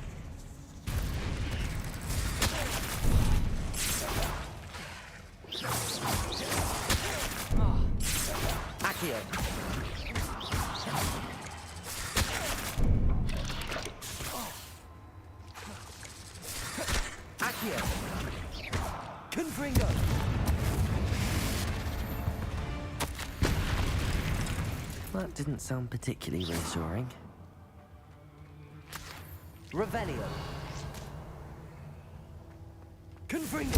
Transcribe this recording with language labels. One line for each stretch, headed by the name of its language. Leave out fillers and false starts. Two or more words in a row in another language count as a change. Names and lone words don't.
English: Accio. Accio. Confringo. That didn't sound particularly reassuring. Revelio. Confringo.